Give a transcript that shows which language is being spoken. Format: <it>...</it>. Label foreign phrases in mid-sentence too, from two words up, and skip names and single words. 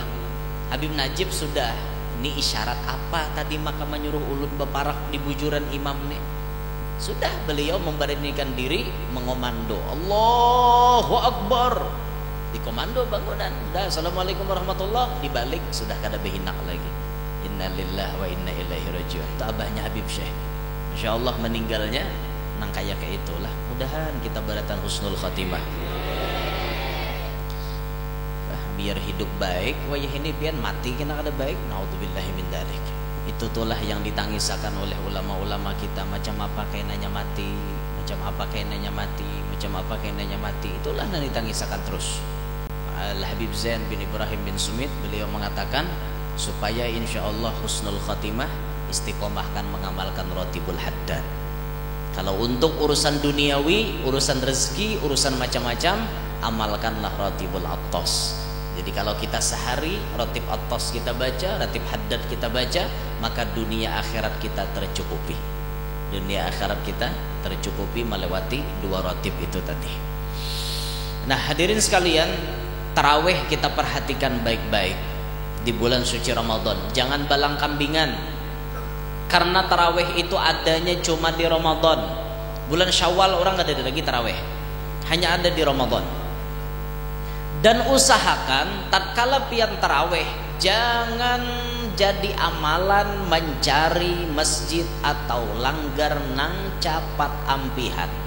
<bjn>Habib Najib sudah, ini isyarat apa tadi maka menyuruh ulun beparak di bujuran imam nih. Sudah beliau memberanikan diri mengomando</bjn> <ar>الله أكبر,</ar> <bjn>dikomando bangunan. Dah</bjn> <ar>السلام عليكم ورحمة الله,</ar> <bjn>dibalik sudah kada behinak lagi.</bjn> <ar>إنا لله وإنا إليه راجعون.</ar> <bjn>Itu abahnya Habib Syekh.</bjn> <ar>ما شاء الله</ar> <bjn>meninggalnya nang kayak itulah. Mudahan kita beratan</bjn> <ar>حسن الخاتمة.</ar> <bjn>Biar hidup baik, wayah ini pian mati kena kada baik.</bjn> <ar>نعوذ بالله من ذلك.</ar> <bjn>Itu itulah yang ditangisakan oleh ulama-ulama kita. Macam apa kainanya mati, macam apa kainanya mati, macam apa kainanya mati. Itulah yang ditangisakan terus. Al-Habib Zain bin Ibrahim bin Sumit beliau mengatakan supaya</bjn> <ar>إن شاء الله حسن الخاتمة,</ar> <bjn>istiqomahkan mengamalkan Ratibul Haddad. Kalau untuk urusan duniawi, urusan rezeki, urusan macam-macam, amalkanlah Ratibul Attas. Jadi kalau kita sehari Ratib Attas kita baca, Ratib Haddad kita baca, maka dunia akhirat kita tercukupi. Dunia akhirat kita tercukupi melewati dua ratib itu tadi. Nah hadirin sekalian, tarawih kita perhatikan baik-baik di bulan suci Ramadan. Jangan balang kambingan. Karena tarawih itu adanya cuma di Ramadan. Bulan Syawal orang gak ada lagi tarawih, hanya ada di Ramadan. Dan usahakan tatkala pian tarawih jangan jadi amalan mencari masjid atau langgar nang capat ampihan.</bjn>